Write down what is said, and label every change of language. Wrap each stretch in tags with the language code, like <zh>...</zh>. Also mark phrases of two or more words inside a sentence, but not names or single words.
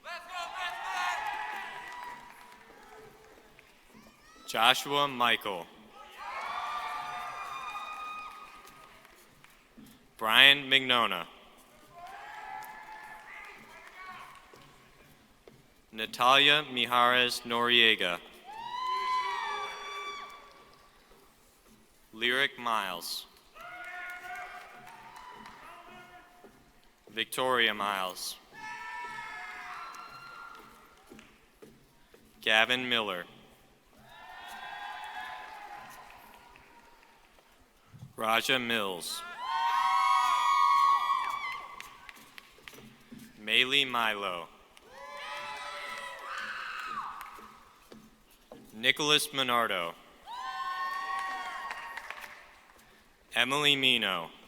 <en>Joshua Michael. Brian Mignona. Natalia Mijares Noriega. Lyric Miles. Victoria Miles. Gavin Miller. Raja Mills. Maylee Milo. Nicholas Minardo. Emily Mino.</en>